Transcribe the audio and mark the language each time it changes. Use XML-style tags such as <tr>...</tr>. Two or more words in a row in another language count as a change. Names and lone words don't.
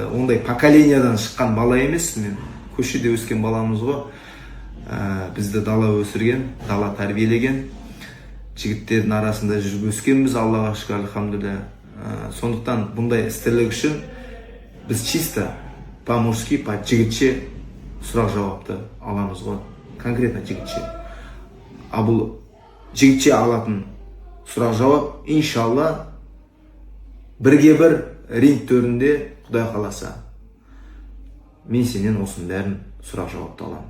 <kk>Ондай поколениядан шыққан бала емес, мен көшеде өскен баламыз ғой. Бізді дала өсірген, дала тәрбиелеген, жігіттердің арасында жүріп өскенбіз, Аллаға шүкір, алхамдулилля. Сондықтан бұндай істерлік үшін біз</kk> <ru>чисто по-мужски,</ru> <kk>по-жігітше сұрақ жауапты аламыз ғой. Конкретно жігітше. А бұл жігітше алатын сұрақ жауап, иншалла, бірге-бір ринг төрінде Құдай қаласа мен сенен осының бәрін сұрақ жауапты аламын.</kk>